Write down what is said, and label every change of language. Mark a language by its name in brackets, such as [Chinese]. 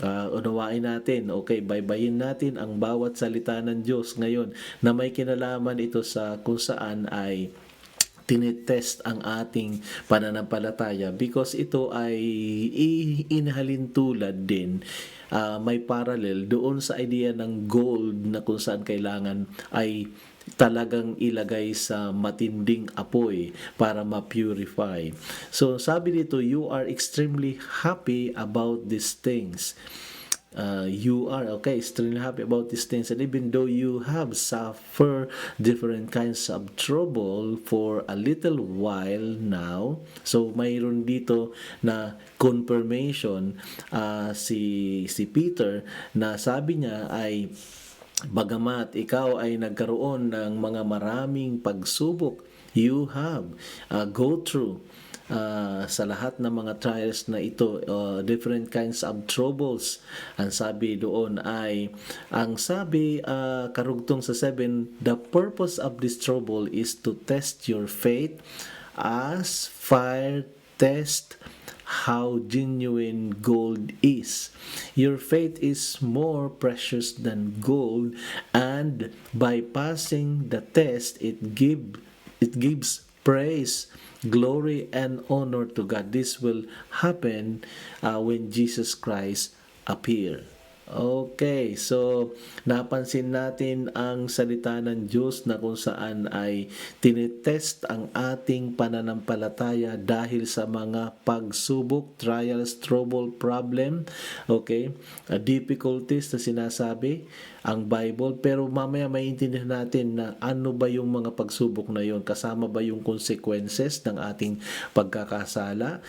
[Filipino] Unawain natin, okay, baybayin natin ang bawat salita ng Diyos ngayon na may kinalaman ito sa kung saan ay tinetest ang ating pananampalataya, because ito ay inhalintulad din, may parallel doon sa idea ng gold na kung saan kailangan ay talagang ilagay sa matinding apoy para ma-purify. So sabi dito, [English] you are extremely happy about these things. You are extremely happy about these things, and even though you have suffered different kinds of trouble for a little while now. [Filipino] So mayroon dito na confirmation si Peter na sabi niya ay bagamat ikaw ay nagkaroon ng mga maraming pagsubok, [English] you have go through [Filipino] sa lahat ng mga trials na ito, [English] different kinds of troubles. [Filipino] Ang sabi doon ay, ang sabi karugtong sa 7, [English] the purpose of this trouble is to test your faith as fire test how genuine gold is. Your faith is more precious than gold, and by passing the test, it gives praise, glory, and honor to God. This will happen when Jesus Christ appear. [Filipino] Okay, so napansin natin ang salita ng Diyos na kung saan ay tinetest ang ating pananampalataya dahil sa mga pagsubok, trials, trouble, problem, okay, difficulties na sinasabi ang Bible, pero mamaya maintindihan natin na ano ba yung mga pagsubok na yon, kasama ba yung consequences ng ating pagkakasala.